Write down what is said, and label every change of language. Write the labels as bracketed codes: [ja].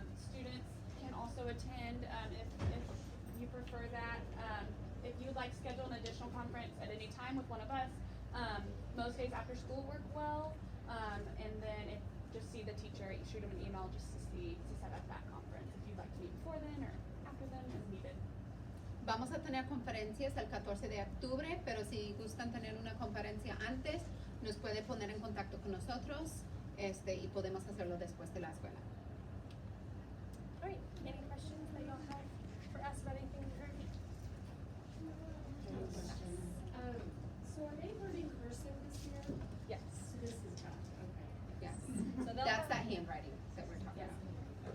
[en] Students can also attend if you prefer that. If you would like to schedule an additional conference at any time with one of us, most days after school work well. And then just see the teacher, shoot them an email just to set up that conference if you'd like to meet before then or after then as needed. [es] Vamos a tener conferencias el 14 de octubre, pero si gustan tener una conferencia antes, nos puede poner en contacto con nosotros y podemos hacerlo después de la escuela. [en] All right, any questions that y'all have for us about anything we heard? So are they learning cursive this year? Yes. So this is tough, okay. Yes. So they'll That's have- that handwriting that we're talking Yeah. about.